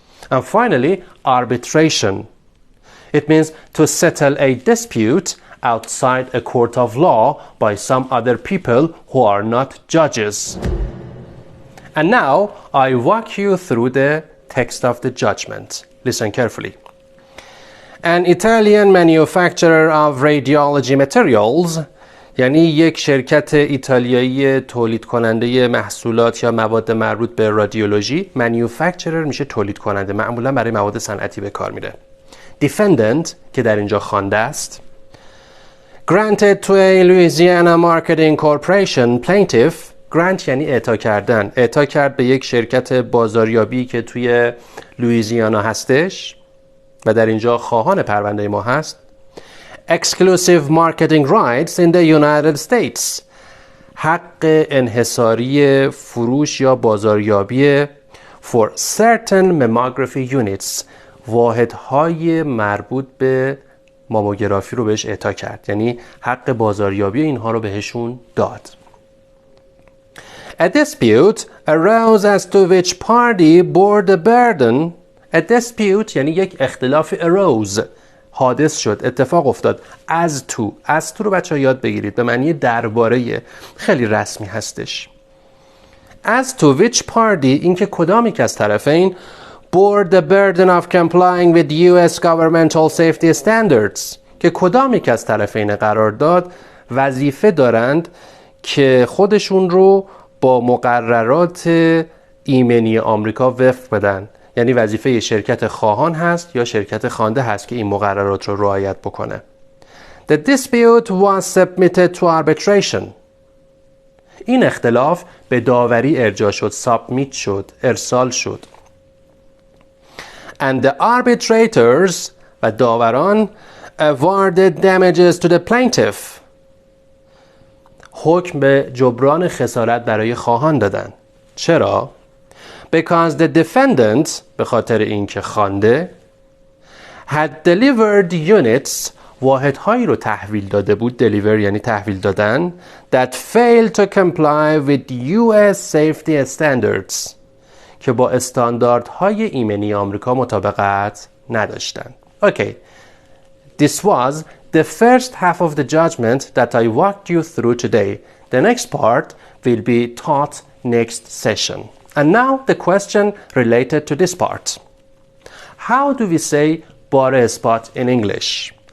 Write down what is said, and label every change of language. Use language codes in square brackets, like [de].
[en] And finally, arbitration. It means to settle a dispute outside a court of law by some other people who are not judges. And now I walk you through the text of the judgment. Listen carefully. An Italian manufacturer of radiology materials، [fa] یعنی یک شرکت ایتالیایی تولید کننده محصولات یا مواد مربوط به رادیولوژی. manufacturer میشه تولید کننده، معمولا برای مواد صنعتی به کار میره. defendant که در اینجا خوانده است. [en] granted to a Louisiana marketing corporation plaintiff. [fa] grant یعنی اعطا کردن، اعطا کرد به یک شرکت بازاریابی که توی لوئیزیانا هستش و در اینجا خواهان پرونده ما هست. [en] exclusive marketing rights in the United States. [fa] حق انحصاری فروش یا بازاریابی [en] for certain mammography units. [fa] واحدهای مربوط به ماموگرافی رو بهش اعطا کرد، یعنی حق بازاریابی اینها رو بهشون داد. [en] A dispute arose as to which party bore the burden. A dispute [fa] یعنی یک اختلاف arose، حادث شد، اتفاق افتاد. as to رو بچه ها یاد بگیرید، به معنی درباره، خیلی رسمی هستش. [en] as to which party [fa] این که کدام یک از طرفین [en] bore the burden of complying with US governmental safety standards، [fa] که کدام یک از طرفین قرارداد وظیفه دارند که خودشون رو با مقررات ایمنی آمریکا وفق بدن. یعنی وظیفه شرکت خواهان هست یا شرکت خوانده هست که این مقررات رو رعایت بکنه. [en] The dispute was submitted to arbitration. [fa] این اختلاف به داوری ارجاع شد، سابمیت شد، ارسال شد. [en] And the arbitrators [fa] و داوران [en] awarded damages to the plaintiff. [fa] حکم به جبران خسارت برای خواهان دادن. چرا؟ [en] Because the defendant، [fa] به خاطر اینکه خوانده، [en] had delivered units، [fa] واحدهایی رو تحویل داده بود. deliver یعنی تحویل دادن. [en] that failed to comply with US safety standards، [fa] که با استانداردهای ایمنی آمریکا مطابقت نداشتند. [en] Okay, this was the first half of the judgment that I walked you through today. The next part will be taught next session. And now the question related to this part. How do we say [fa] بار اثبات [en] in English?